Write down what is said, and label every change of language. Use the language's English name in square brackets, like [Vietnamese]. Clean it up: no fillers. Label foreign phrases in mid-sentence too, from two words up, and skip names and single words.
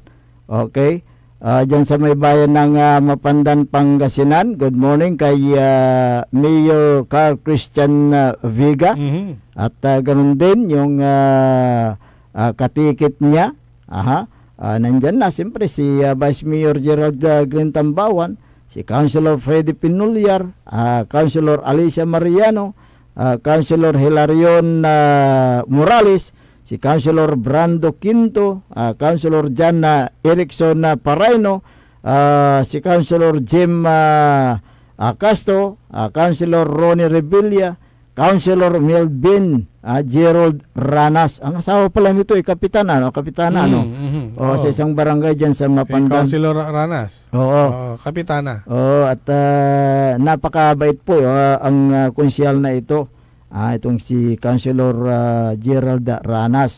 [Filipino] Okay. Diyan sa may bayan ng Mapandan, Pangasinan. [English] Good morning [Filipino] kay Mayor Carl Christian Viga. At ganun din yung katikit niya. Nandyan na siyempre si Vice Mayor Gerald Grintambawan, si Councilor Freddy Pinulyar, Councilor Alicia Mariano, Councilor Hilarion Morales, si Councilor Brando Quinto, Councilor Jan Erickson Paraino, si Councilor Jim Castro, Councilor Ronnie Revilla, Councilor Melvin Gerald Ranas. Ang asawa pala nito ay kapitana, sa isang barangay dyan sa Mapandan. Councilor Ranas. Kapitana. At napakabait po ang konsyal na ito. Itong si Councilor Gerald Ranas.